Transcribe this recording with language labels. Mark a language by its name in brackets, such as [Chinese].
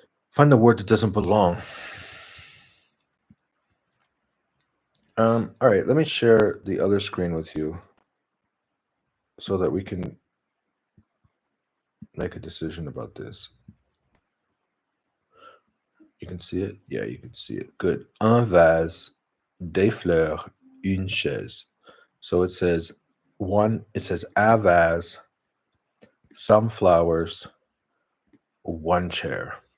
[English] Find the word that doesn't belong. All right, let me share the other screen with you so that we can make a decision about this. You can see it? Yeah, you can see it. Good. [French] Un vase, des fleurs, une chaise. [English] So it says [French] un vase, [English] some flowers, one chair.